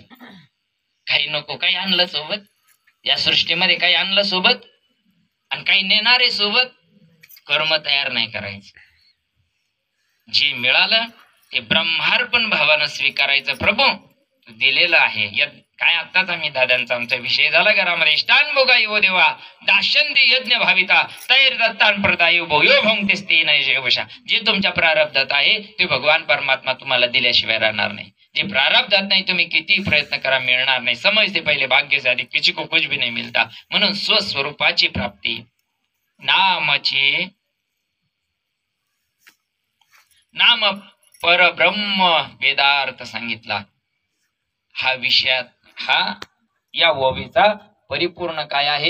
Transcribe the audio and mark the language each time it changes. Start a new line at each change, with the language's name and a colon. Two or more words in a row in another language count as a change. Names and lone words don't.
Marathi: काही नको, काही आणलं सोबत या सृष्टीमध्ये, काही आणलं सोबत आणि काही नेणारे सोबत. कर्म तयार नाही करायचं. जे मिळालं ते ब्रह्मार्पण भावानं स्वीकारायचं. प्रभू तू दिलेलं आहे. काय आत्ताच आम्ही दादांचा आमचा विषय झाला घरामध्ये.
Sanskrit: इष्टान भोगा यो देवा दाशंती यज्ञ भाविता तैर दत्तान प्रदाय भोयो भोंगतेस्ते नैशवशा.
Marathi: जे तुमच्या प्रारब्धात आहे ते भगवान परमात्मा तुम्हाला दिल्याशिवाय राहणार नाही. जे प्रारब्धात नाही तुम्ही किती प्रयत्न करा मिळणार नाही.
Hindi: समय से पहिले भाग्य से अधिक किसी को कुछ भी नहीं मिलता.
Marathi: म्हणून स्वस्वरूपाची प्राप्ती नामाची, नाम परब्रह्म वेदार्थ सांगितला. हा विषयात हा या ओवीचा परिपूर्ण काय आहे?